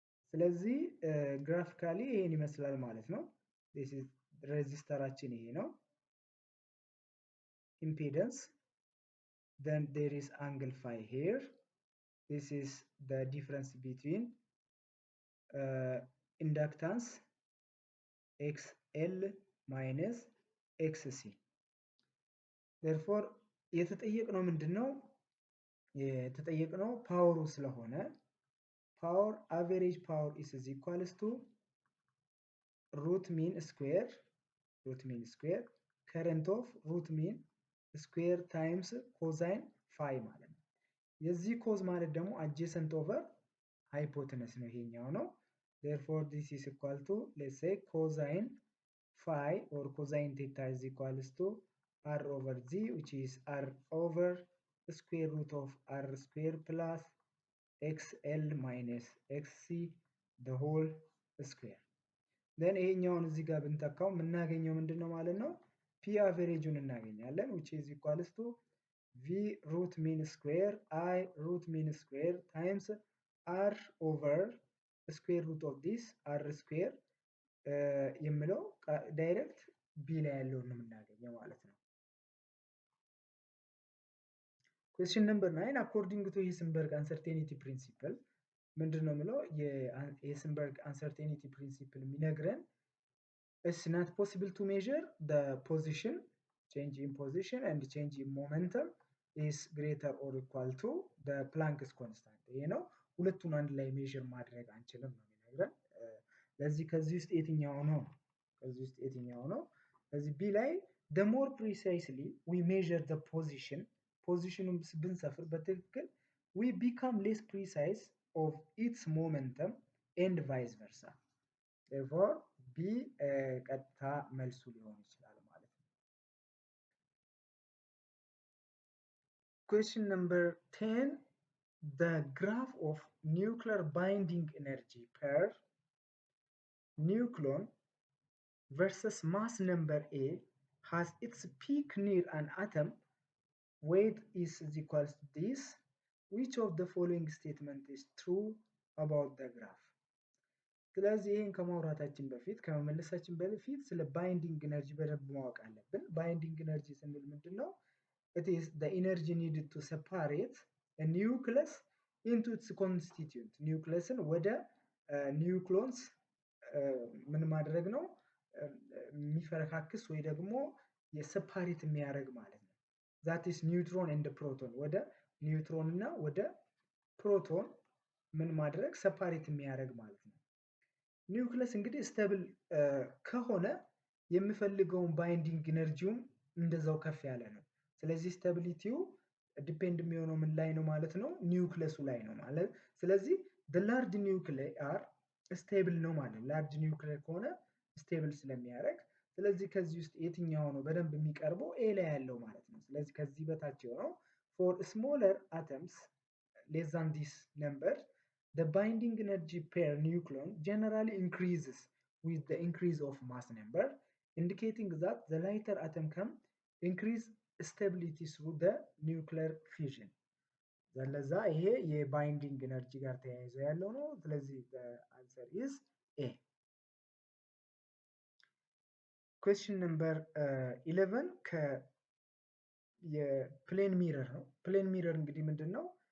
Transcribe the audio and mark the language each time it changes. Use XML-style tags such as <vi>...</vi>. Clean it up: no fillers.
<am>ስለዚህ ግራፊካሊ ይሄን ይመስላል ማለት ነው።</am> <en>this is resistorአችን</en> <am>ይሄ ነው።</am> <en>impedance, then there is angle phi here. This is the difference between inductance XL minus XC.</en> <am>Therefore የተጠየቅነው ምንድነው? የተጠየቅነው ፓወሩ ስለሆነ</am> <en>power average power is equals to root mean square current of root mean square times cosine phi</en> <am>ማለት ነው። የዚህ ኮዝ ማለት ደግሞ</am> <en>adjacent over hypotenuse</en> <am>ነው ይሄኛው ነው።</am> <en>Therefore this is equal to, let's say, cosine phi or cosine theta is equals to R over Z, which is R over the square root of R square plus XL minus XC the whole square.</en> <am>Then ይሄኛውን እዚህ ጋር ብንተካው የምናገኘው ምንድነው ማለት ነው?</am> <en>P</en> <am>አቨሬጁን እናገኛለን,</am> <en>which is equals to V root mean square I root mean square times R over the square root of this R square</en> <am>የሚለው ዳይሬክት B ላይ ያለውን ነው የምናገኘው ማለት ነው።</am> <en>Question number 9. According to Heisenberg uncertainty principle</en> <am>ምንድነው የሚለው?</am> <en>የሄይሰንበርግ uncertainty principle</en> <am>የሚነግረን</am> <en>it's not possible to measure the position, change in position and change in momentum is greater or equal to the Planck's constant.</en> <am>ይሄ ነው ሁለቱን አንድ ላይ ሜዥር ማድረግ አንችልም ነው የሚነግረን። ለዚህ ከዚህ ውስጥ የትኛው ነው? ለዚህ B ላይ</am> <en>the more precisely we measure the positionን</en> <am>ብንሰፍር በትክክል</am> <en>we become less precise of its momentum and vice versa.</en> <am>Therefore B ቀጥታ መልሱ ሊሆን ይችላል ማለት ነው።</am> <en>Question number 10. The graph of nuclear binding energy per nucleon versus mass number A has its peak near an atom. Weight is equals to this. Which of the following statement is true about the graph?</en> <am>ስለዚህ ይሄን ከማውራታችን በፊት ከመመለሳችን በፊት ስለ ባይንዲንግ ኤነርጂ በደንብ ማወቅ አለብን። ባይንዲንግ ኤነርጂ ስንል ምንድነው?</am> <en>It is the energy needed to separate a nucleus into its constituent.</en> <am>ኒውክለስን ወደ ኒውክሎንስ ምን ማድረግ ነው? የሚፈረካክስ ወይ ደግሞ የሰፓሬት የሚያደርግ ማለት ነው።</am> <en>that is neutron and proton.</en> <am>ወደ ኒውትሮን እና ወደ ፕሮቶን ምን ማድረግ ሰፓሬት የሚያደርግ ማለት ነው። ኒውክለስ እንግዲህ ስቴብል ከሆነ የሚፈልገውን ባይንዲንግ ኤነርጂውም እንደዛው ከፍ ያለ ነው። ስለዚህ ስቴቢሊቲው ዲፔንድ የሚሆነው ምን ላይ ነው ማለት ነው? ኒውክለሱ ላይ ነው ማለት። ስለዚህ</am> <en>the large nuclei are stable</en> <am>ነው ማለት ነው። ላርጅ ኒውክሊየር ከሆነ ስቴብል ስለሚያደርግ ስለዚህ ከዚህ ውስጥ የትኛው ነው በደንብ የሚቀርበው? ኤ ላይ ያለው ማለት ነው። ስለዚህ ከዚህ በታች የሆነው</am> <en>for smaller atoms less than this number the binding energy per nucleon generally increases with the increase of mass number, indicating that the lighter atom can increase stability through the nuclear fusion.</en> <am>ስለዛ ይሄ የባይንዲንግ ኤነርጂ ጋር ተያይዞ ያለው ነው። ስለዚህ</am> <en>answer is A. Question number 11</en> <am>የፕሌን ሚረር ነው። ፕሌን ሚረር እንግዲህ ምንድን ነው?</am>